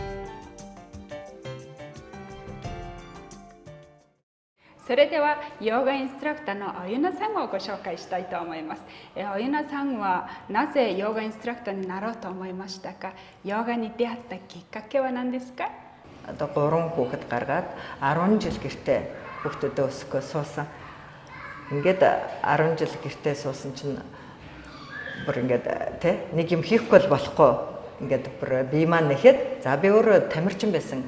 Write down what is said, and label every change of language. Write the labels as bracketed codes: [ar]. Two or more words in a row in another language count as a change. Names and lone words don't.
[ja] それではヨガインストラクターのおゆなさんをご紹介したいと思います。おゆなさんはなぜヨガインストラクターになろうと思いましたか？ヨガに出会ったきっかけは何ですか [mn] ？3хүүхэд гаргаад 10 жил гэртээ хүүхдүүдээ өсгөө суусан. Ингээд 10 жил гэртээ суусан чинь бүр ингээд нэг юм хийхгүй болохгүй. Ингээд бүр бие маань нэхэд за би өөрөө тамирчин байсан.